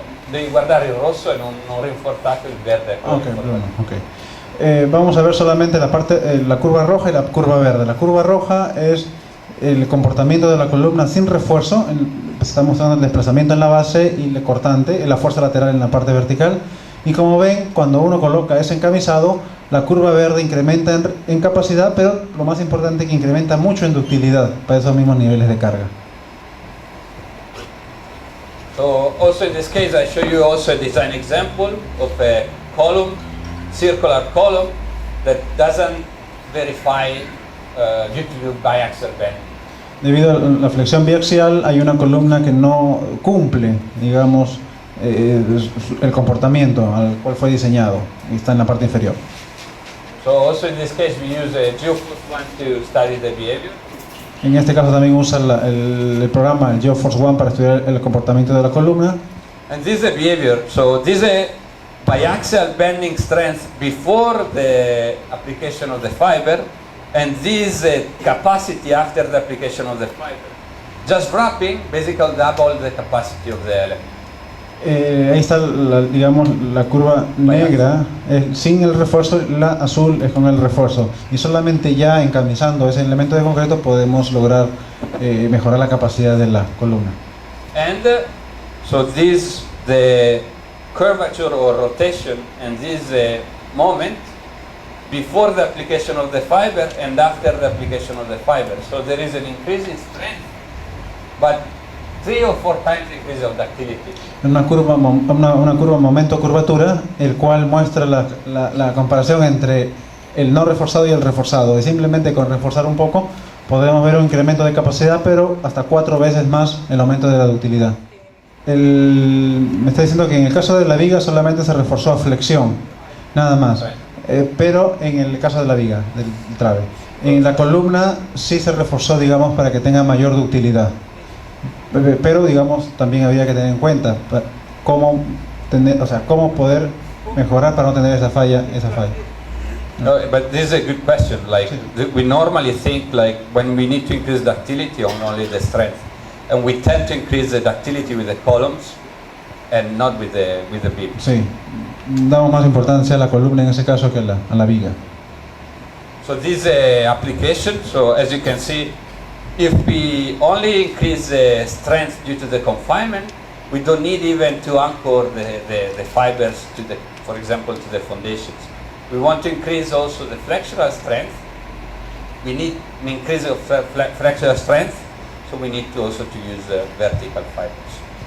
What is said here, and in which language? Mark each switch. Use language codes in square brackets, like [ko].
[it] Devi guardare il rosso e non rinforzato il verde. [en] Ok, blue, ok. [es] Vamos a ver solamente la parte, la curva roja y la curva verde. La curva roja es el comportamiento de la columna sin refuerzo. Está mostrando el desplazamiento en la base y el cortante, la fuerza lateral en la parte vertical. Y como ven, cuando uno coloca ese encamisado, la curva verde incrementa en capacidad, pero lo más importante es que incrementa mucho en ductilidad para esos mismos niveles de carga. [en] So also in this case, I show you also a design example of a column, circular column that doesn't verify due to biaxial bending. [es] Debido a la flexión biaxial, hay una columna que no cumple, digamos, el comportamiento al cual fue diseñado y está en la parte inferior. [en] So also in this case, we use a GeoForce One to study the behavior. [es] En este caso también usa el programa, el GeoForce One, para estudiar el comportamiento de la columna. [en] And this is the behavior. So this is a biaxial bending strength before the application of the fiber, and this is a capacity after the application of the fiber. Just wrapping basically double the capacity of the element. [es] Ahí está, digamos, la curva negra sin el refuerzo, la azul es con el refuerzo. Y solamente ya encamisando ese elemento de concreto podemos lograr mejorar la capacidad de la columna. [en] And so this the curvature or rotation, and this moment before the application of the fiber and after the application of the fiber. So there is an increase in strength, but 3 or 4 times increase of ductility. [es] Una curva momento-curvatura, el cual muestra la comparación entre el no reforzado y el reforzado. Y simplemente con reforzar un poco podemos ver un incremento de capacidad, pero hasta 4 veces más el aumento de la ductilidad. Me está diciendo que en el caso de la viga solamente se reforzó a flexión, nada más. Pero en el caso de la viga, del trave. En la columna sí se reforzó, digamos, para que tenga mayor ductilidad. Pero, digamos, también había que tener en cuenta cómo poder mejorar para no tener esa falla. [en] No, but this is a good question. Like we normally think, like when we need to increase ductility on only the strength, and we tend to increase the ductility with the columns and not with the beam. [es] Sí, damos más importancia a la columna en ese caso que a la viga. [en] So this application. So as you can see, if we only increase the strength due to the confinement, we don't need even to anchor the fibers to the, for example, to the foundations. We want to increase also the flexural strength. We need an increase of flexural strength, so we need to also to use vertical fibers.